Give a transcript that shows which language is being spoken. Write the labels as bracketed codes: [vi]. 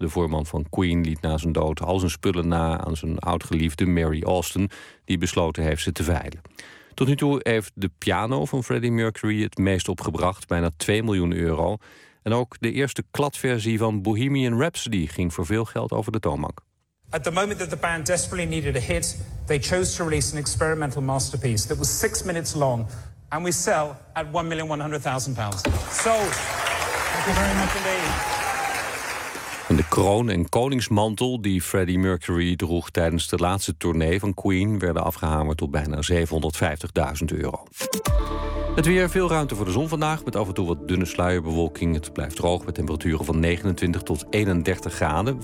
[nl] De voorman van Queen liet na zijn dood al zijn spullen na aan zijn oud-geliefde Mary Austin, die besloten heeft ze te veilen. Tot nu toe heeft de piano van Freddie Mercury het meest opgebracht, bijna 2 miljoen euro. En ook de eerste kladversie van Bohemian Rhapsody ging voor veel geld over de toonbank. [en] At the moment that the band desperately needed a hit, they chose to release an experimental masterpiece that was 6 minutes long. And we sell at £1,100,000. So, thank you very much indeed. [nl] En de kroon en koningsmantel die Freddie Mercury droeg tijdens de laatste tournee van Queen werden afgehamerd op bijna €750,000. Het weer, veel ruimte voor de zon vandaag, met af en toe wat dunne sluierbewolking. Het blijft droog met temperaturen van 29 tot 31 graden.